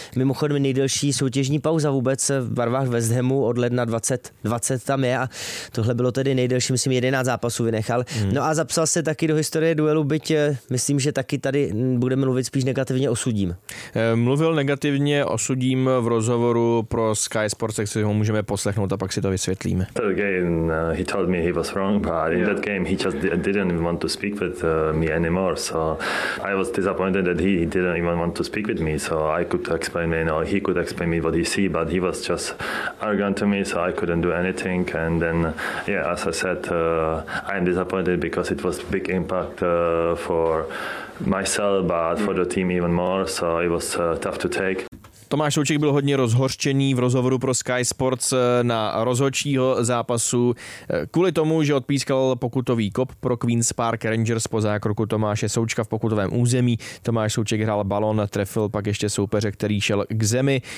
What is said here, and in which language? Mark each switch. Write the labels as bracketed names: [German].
[Czech] Mimochodem nejdelší soutěžní pauza vůbec v barvách West Hamu od ledna 2020 tam je a tohle bylo tedy nejdelší, myslím, 11 zápasů vynechal. No a zapsal se taky do historie duelu, byť myslím, že taky tady budeme mluvit spíš negativně o sudím. Mluvil negativně o sudím v rozhovoru pro Sky Sports, tak si ho můžeme poslechnout a pak si to vysvětlíme. [English] After the game, he told me he was wrong, but in that game he just didn't even want to speak with me anymore. So I was disappointed that he didn't even want to speak with me. So I could explain, you know, he could explain me what he see, but he was just arrogant to me, so I couldn't do anything. And then, yeah, as I said, I'm disappointed because it was big impact for myself, but for the team even more. So it was tough to take. [Czech] Tomáš Souček byl hodně rozhořčený v rozhovoru pro Sky Sports na rozhodčího zápasu kvůli tomu, že odpískal pokutový kop pro Queen's Park Rangers po zákroku Tomáše Součka v pokutovém území. Tomáš Souček hrál balon, trefil pak ještě soupeře, který šel k zemi.